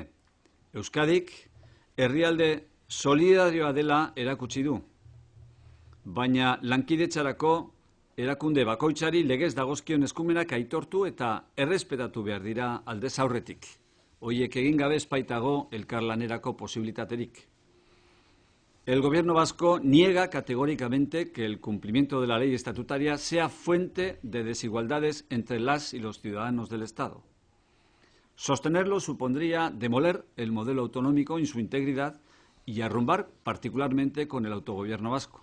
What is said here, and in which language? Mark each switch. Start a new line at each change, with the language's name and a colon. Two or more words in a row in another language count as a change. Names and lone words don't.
Basque: Euskadik herrialde solidarioa dela erakutsi du, baina lankidetzarako erakunde bakoitzari legez dagozkion eskumenak aitortu eta errespetatu behar dira aldez aurretik. Horiek egin gabe ez baitago elkarlanerako posibilitaterik.
Spanish: El Gobierno vasco niega categóricamente que el cumplimiento de la ley estatutaria sea fuente de desigualdades entre las y los ciudadanos del Estado. Sostenerlo supondría demoler el modelo autonómico en su integridad y arrumbar particularmente con el autogobierno vasco.